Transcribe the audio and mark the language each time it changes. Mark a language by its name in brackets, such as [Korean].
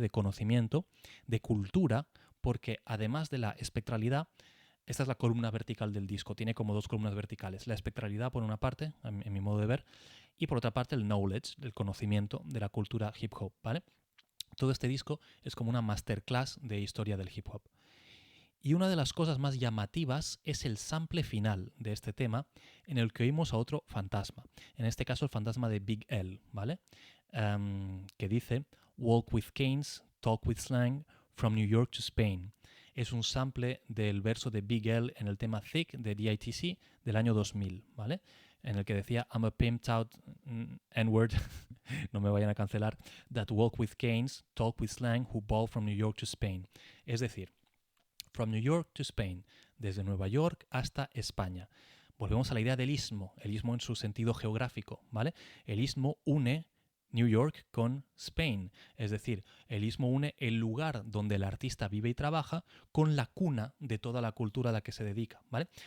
[Spanish] De conocimiento, de cultura, porque además de la espectralidad, esta es la columna vertical del disco, tiene como dos columnas verticales. La espectralidad por una parte, en mi modo de ver, y por otra parte el knowledge, el conocimiento de la cultura hip hop, ¿vale? Todo este disco es como una masterclass de historia del hip hop. Y una de las cosas más llamativas es el sample final de este tema, en el que oímos a otro fantasma. En este caso el fantasma de Big L, ¿vale? Que dice [English] "Walk with canes, talk with slang, from New York to Spain". [Spanish] Es un sample del verso de Big L en el tema Thick de DITC del año 2000, ¿vale? En el que decía [English] "I'm a pimped out N-word", [Spanish] no me vayan a cancelar, [English] "that walk with canes, talk with slang, who ball from New York to Spain". [Spanish] Es decir, [English] from New York to Spain, [Spanish] desde Nueva York hasta España. Volvemos a la idea del istmo, el istmo en su sentido geográfico, ¿vale? El istmo une New York con Spain, es decir, el istmo une el lugar donde el artista vive y trabaja con la cuna de toda la cultura a la que se dedica, ¿vale?